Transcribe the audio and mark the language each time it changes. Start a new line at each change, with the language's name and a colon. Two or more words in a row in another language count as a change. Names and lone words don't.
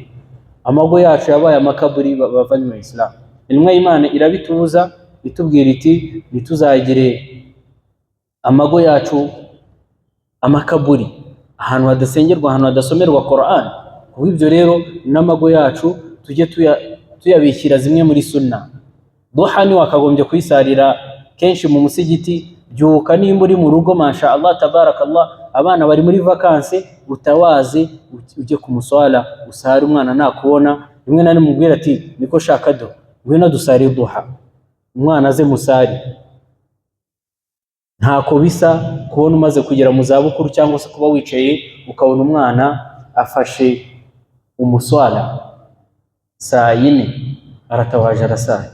Kinyarwanda: amago yacu yabaye amakaburi. bavanywe mu Islam, intumwa y'Imana irabitubuza itubwira iti ntituzagire amago yacu amakaburi, ahantu hadasengerwa, ahantu hadasomerwa Qur'an. kuko ibyo rero n'amago yacu tujye tuyabishyira zimwe muri sunna. duha ni wakagombye kwisarira kenshi mu musigiti. byuka nimba uri mu rugo,
Arabic: ما شاء الله تبارك الله,
Kinyarwanda: abana bari muri vacances, utawaze ujye ku muswala usare, umwana nakubona rimwe na rimwe mubwira ati niko shaka do, ngwino dusare duha, umwana aze musari. ntako bisa kubona umaze kugera mu zabukuru cyangwa se kuba wicaye ukabona umwana afashe umuswala saa 4 aratawaje arasari.